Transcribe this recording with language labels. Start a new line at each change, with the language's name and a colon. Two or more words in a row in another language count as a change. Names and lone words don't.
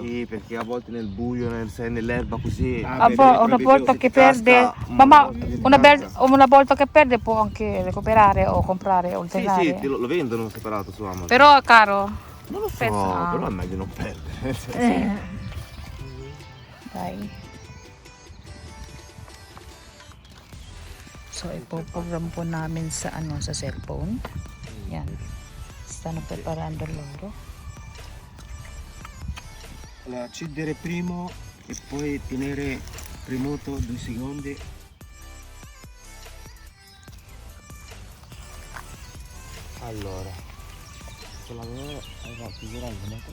Italian: Sì, perché a volte nel buio, nell'erba così. Ah, Una volta che perde, ma una volta che perde può anche recuperare o comprare o Sì, alternare. sì, lo vendono separato su Amazon. Però è caro. Non lo so, Pensa- però è meglio non perdere. Dai.
Filipino: So, ipoprogram po namin sa sa cellphone. Yan.
Italian: Stanno preparando loro. Allora, accendere primo e poi tenere premuto 2 secondi. Allora, con la mia hai fatto girare il metro?